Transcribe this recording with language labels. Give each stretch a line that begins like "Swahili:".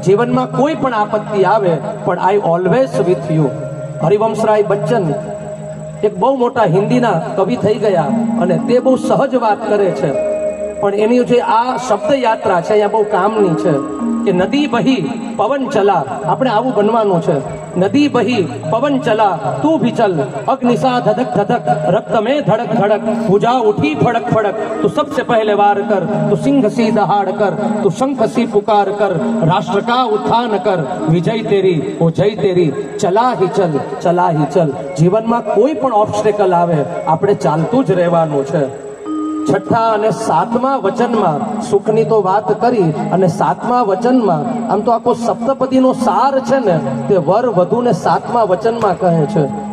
Gujarati: જીવનમાં કોઈ પણ આપત્તિ આવે પણ
English: I always with you.
Gujarati: Harivansh Rai Bachchan એક બહુ મોટા હિન્દીના કવિ થઈ ગયા અને તે બહુ સહજ વાત કરે છે, પણ એની જે આ શબ્દ યાત્રા છે અહીંયા બહુ કામની છે કે નદી બહી પવન ચલા. આપણે આવું બનવાનું છે.
Hindi: નદી બહી પવન ચલા, તું ભી ચલ, અગ્નિસા ધધક ધધક, રક્ત में धड़क धड़क, भुजा उठी फड़क फड़क, तू सबसे पहले वार कर, तू सिंह सी दहाड़ कर, तू शंख सी पुकार कर, राष्ट्र का उत्थान कर, विजय तेरी ओ जय तेरी, चला ही चल, चला ही चल.
Gujarati: જીવનમાં કોઈ પણ ઓબ્સ્ટેકલ આવે આપણે ચાલતું જ રહેવાનું છે. 6ઠા અને 7મા વચનમાં સુખની તો વાત કરી, અને 7મા વચનમાં આમ તો આખો સપ્તપદીનો સાર છે ને તે વર વધુને 7મા વચનમાં કહે છે.